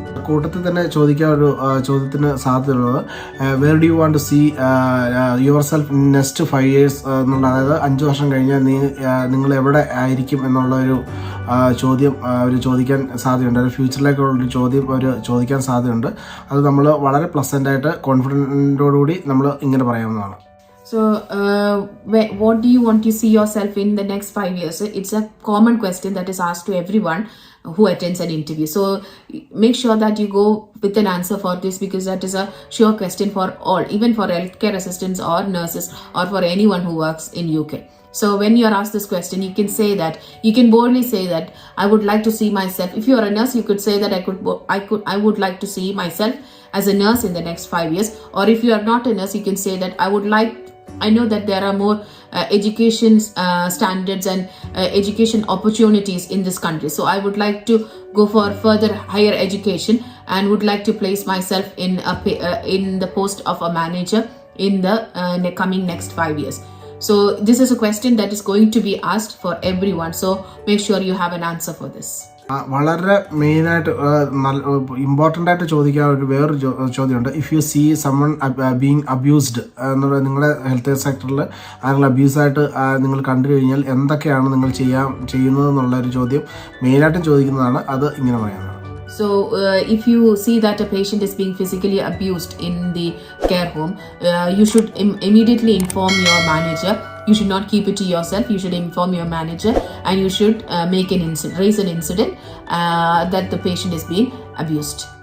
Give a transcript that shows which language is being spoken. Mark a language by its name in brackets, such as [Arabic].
[Malayalam] കൂട്ടത്തിൽ തന്നെ ചോദിക്കാൻ ഒരു ചോദ്യത്തിന് സാധ്യതയുള്ളത് [English] where do you want to see yourself in next 5 years [Malayalam] എന്നുള്ള, അതായത് 5 വർഷം കഴിഞ്ഞാൽ നിങ്ങൾ എവിടെ ആയിരിക്കും എന്നുള്ള ഒരു ചോദ്യം അവർ ചോദിക്കാൻ സാധ്യതയുണ്ട്. ഒരു ഫ്യൂച്ചറിലേക്കുള്ളൊരു ചോദ്യം അവർ ചോദിക്കാൻ സാധ്യതയുണ്ട്. അത് നമ്മൾ വളരെ പ്ലസൻ്റായിട്ട് കോൺഫിഡൻറ്റോടുകൂടി നമ്മൾ ഇങ്ങനെ പറയാവുന്നതാണ്. [English] So what do you want to see yourself in the next 5 years? It's a common question that is asked to everyone who attends an interview. So make sure that you go with an answer for this because that is a sure question for all, even for healthcare assistants or nurses or for anyone who works in UK. So when you are asked this question, you can say that, you can boldly say that I would like to see myself. If you are a nurse, you could say that I would like to see myself as a nurse in the next 5 years. Or if you are not a nurse, you can say that I know that there are more education standards and education opportunities in this country. So I would like to go for further higher education and would like to place myself in the post of a manager in the coming next 5 years. So this is a question that is going to be asked for everyone. So make sure you have an answer for this. [Malayalam] വളരെ മെയിനായിട്ട് important ആയിട്ട് ചോദിക്കാൻ വേറൊരു ചോദ്യമുണ്ട്. [English] if you see someone being abused [Malayalam] എന്നുള്ള, നിങ്ങളുടെ health സെക്ടറിൽ ആരെങ്കിലും അബ്യൂസായിട്ട് നിങ്ങൾ കണ്ടു കഴിഞ്ഞാൽ എന്തൊക്കെയാണ് നിങ്ങൾ ചെയ്യുന്നത് എന്നുള്ളൊരു ചോദ്യം മെയിനായിട്ടും ചോദിക്കുന്നതാണ്. അത് ഇങ്ങനെ പറയുന്നത്. [English] So if you see that a patient is being physically abused in the care home, you should immediately inform your manager you should not keep it to yourself. You should inform your manager, and you should raise an incident that the patient is being abused.